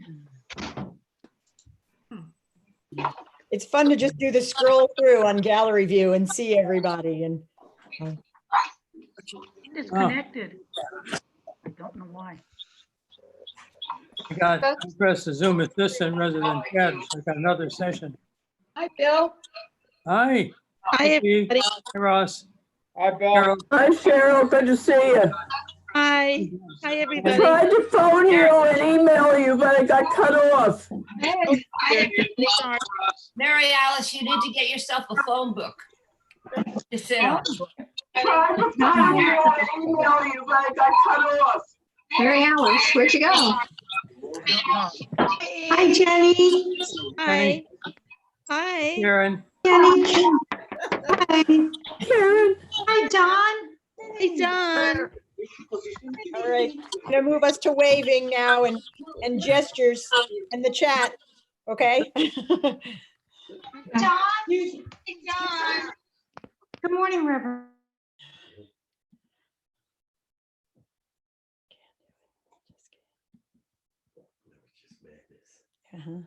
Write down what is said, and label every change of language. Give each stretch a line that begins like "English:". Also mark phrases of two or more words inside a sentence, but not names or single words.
English: It's fun to just do the scroll through on gallery view and see everybody. And Disconnected. I don't know why. I pressed the Zoom assistant rather than chat. So I got another session. Hi, Bill. Hi. Hi, everybody. Hey, Ross. Hi, Bill. Carol. Hi, Cheryl. Good to see you. Hi. Hi, I everybody. tried to phone you and email you, but I got cut off. Hey. Sorry. Mary Alice, you need to get yourself a phone book to sit on. I tried to phone you and email you, but I got cut off. Mary Alice, where'd you go? Hi, Jenny. Hi. Hi. Karen. Jenny. Hi. Karen, Hi, Don. Hey, Don. all right, I'm going to move us to waving now and gestures and the chat. Okay. Don. Hey, Don. Good morning, River. Uh-huh.